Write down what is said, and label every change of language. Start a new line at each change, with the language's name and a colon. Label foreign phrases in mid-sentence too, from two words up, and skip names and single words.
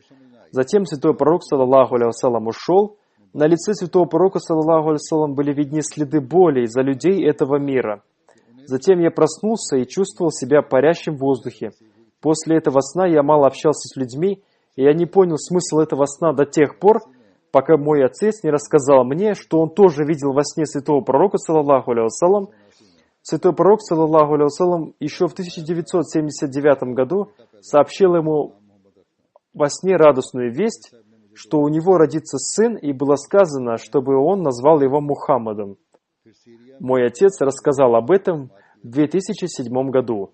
Russian: Затем святой пророк,
Arabic: صلى الله عليه وسلم,
Russian: ушел. На лице святого пророка,
Arabic: صلى الله عليه وسلم,
Russian: были видны следы боли из-за людей этого мира. Затем я проснулся и чувствовал себя парящим в воздухе. После этого сна я мало общался с людьми, и я не понял смысл этого сна до тех пор, пока мой отец не рассказал мне, что он тоже видел во сне святого пророка,
Arabic: صلى الله عليه وسلم.
Russian: Святой пророк,
Arabic: صلى الله عليه وسلم,
Russian: еще в 1979 году сообщил ему во сне радостную весть, что у него родится сын, и было сказано, чтобы он назвал его Мухаммадом. Мой отец рассказал об этом в 2007 году.